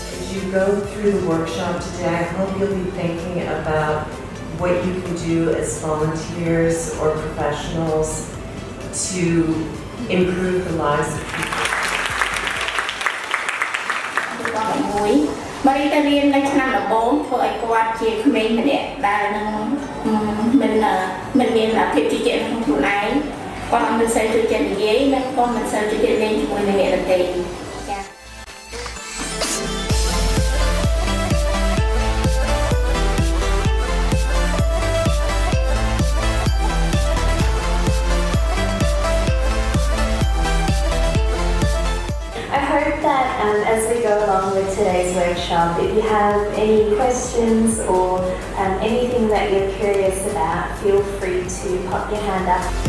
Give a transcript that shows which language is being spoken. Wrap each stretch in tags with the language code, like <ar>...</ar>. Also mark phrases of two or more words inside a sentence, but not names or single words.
<en>you go through the workshop today, I hope you'll be thinking about what you can do as volunteers or professionals to improve the lives of people.</en> <km>បើរីតែរៀននៅឆ្នាំដំបូងធ្វើឲ្យគាត់ជាក្មេងម្នាក់ដែលនឹងមិនមានភាពជឿជាក់ក្នុងខ្លួនឯងគាត់មិនសូវជឿជាក់និយាយនិងក៏មិនសូវជឿជាក់លេងជាមួយនឹងអ្នកដទៃចា៎</km> <en>I hope that as we go along with today's workshop, if you have any questions or anything that you're curious about, feel free to pop your hand up.</en>